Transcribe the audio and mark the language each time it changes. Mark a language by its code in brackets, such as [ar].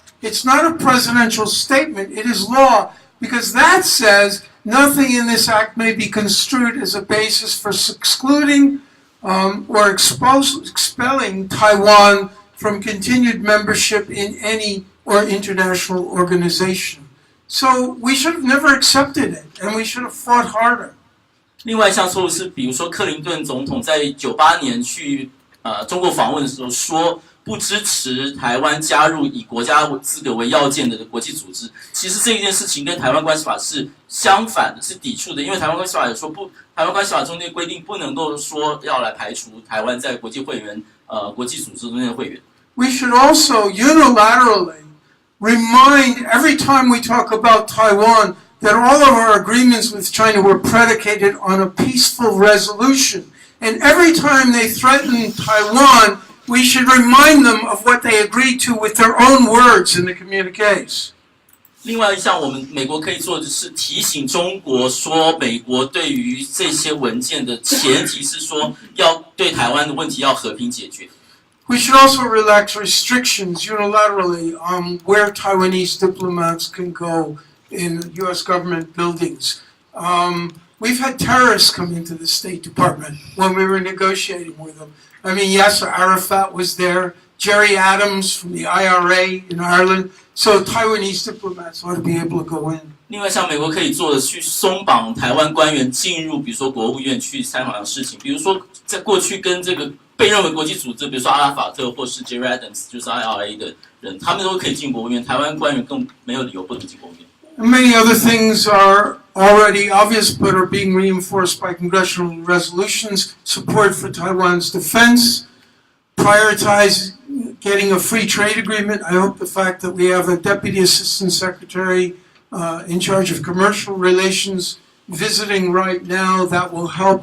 [en] It's not a presidential statement, it is law, because that says nothing in this act may be construed as a basis for excluding or expelling Taiwan from continued membership in any or international organization. So we should have never accepted it, and we should have fought harder. [zh] 另外一项错误是，比如说克林顿总统在98年去中国访问的时候说不支持台湾加入以国家资格为要件的国际组织。其实这一件事情跟台湾关系法是相反的，是抵触的，因为台湾关系法有说不，台湾关系法中间规定不能够说要来排除台湾在国际会员国际组织中间的会员。 [en] We should also unilaterally remind every time we talk about Taiwan that all of our agreements with China were predicated on a peaceful resolution. And every time they threaten Taiwan, we should remind them of what they agreed to with their own words in the communiques. [zh] 另外一项，我们美国可以做的是提醒中国说，美国对于这些文件的前提是说，要对台湾的问题要和平解决。 [en] We should also relax restrictions unilaterally on where Taiwanese diplomats can go in U.S. government buildings. We've had terrorists come into the State Department when we were negotiating with them. I mean, Yasser Arafat was there, Jerry Adams from the IRA in Ireland, so Taiwanese diplomats ought to be able to go in. [zh] 另外，像美国可以做的，去松绑台湾官员进入，比如说国务院去参考事情，比如说在过去跟这个被认为国际组织，比如说阿拉法特或是 Jerry Adams， 就是 IRA 的人，他们都可以进国务院，台湾官员更没有理由不能进国务院。 [en] Many other things are already obvious but are being reinforced by congressional resolutions. Support for Taiwan's defense, prioritize getting a free trade agreement. I hope the fact that we have a Deputy Assistant Secretary in charge of commercial relations visiting right now, that will help.